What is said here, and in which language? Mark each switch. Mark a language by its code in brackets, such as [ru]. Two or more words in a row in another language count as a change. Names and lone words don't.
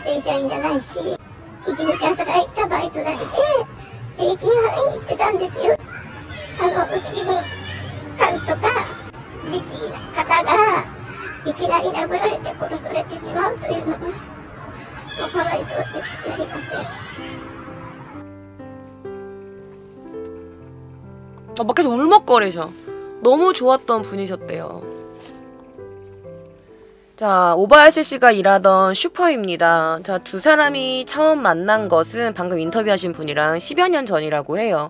[ja] 正社員じゃないし、一日働いたバイト代で税金払いに行ってたんですよ。責任感とか律儀な方がいきなり殴られて殺されてしまうというのはもうかわいそうでなりません。 [ko] 막 계속 울먹거리셔. 너무 좋았던 분이셨대요. 자, 오바야시 씨가 일하던 슈퍼입니다. 자, 두 사람이 처음 만난 것은 방금 인터뷰하신 분이랑 10여 년 전이라고 해요.